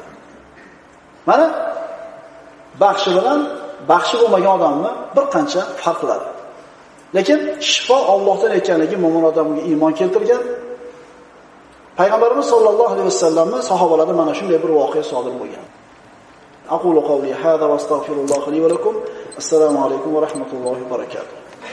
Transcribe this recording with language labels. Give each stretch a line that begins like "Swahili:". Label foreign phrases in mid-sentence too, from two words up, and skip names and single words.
Uzbek: Mana baxshi bilan baxshi bo'lmagan odamni bir qancha farqlari. Lekin shifo Allohdan ekanligi mo'min odamga iymon keltirgan. Payg'ambarimiz
Arabic: صلى الله عليه وسلم
Uzbek: sahobalari mana shunday bir voqea sodir bo'lgan.
Arabic: أقول قولي هذا وأستغفر الله لي ولكم. السلام عليكم ورحمة الله وبركاته.